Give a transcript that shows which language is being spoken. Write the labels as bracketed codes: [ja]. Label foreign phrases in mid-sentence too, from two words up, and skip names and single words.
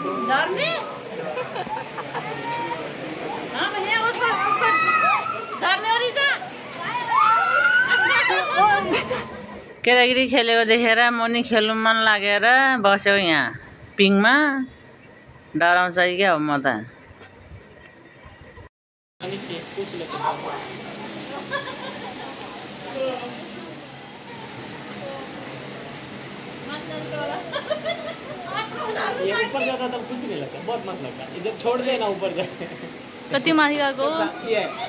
[hi] डरने भैया उसको डरने हो रही [ne] केटाकेटी खेलेको देखेर म नि खेल्नु मन लागेर बस्यो यहाँ पिङमा डराउँछ क्या हो म त [hi] ये ऊपर जाता तब कुछ नहीं लगता, बहुत मस्त लगता है। जब छोड़ देना ऊपर जाए [ne] कति माथि गएको [hi] ये